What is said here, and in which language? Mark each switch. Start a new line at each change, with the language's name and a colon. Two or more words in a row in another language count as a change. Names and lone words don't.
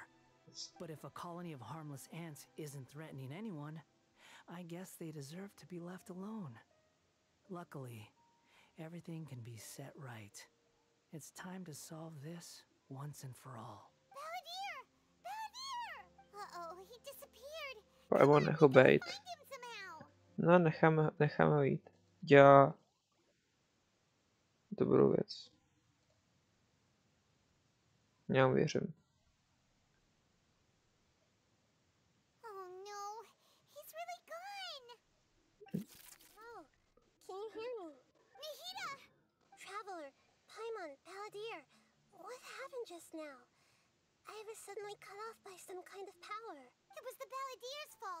English: But if a colony of harmless ants isn't threatening anyone, I guess they deserve to be left alone. Luckily, everything can be set right. It's time to solve this once and for all. Balladeer! Balladeer! Uh-oh, he disappeared.
Czech: Nebo nech ho bejt. No, necháme ho jít. Dělá dobrou věc. Já mu věřím.
English: Oh no, he's really gone. Oh, can you hear me? Nahida! Traveler, Paimon, Balladeer, what happened just now? I was suddenly cut off by some kind of power. It was the Balladeer's fault.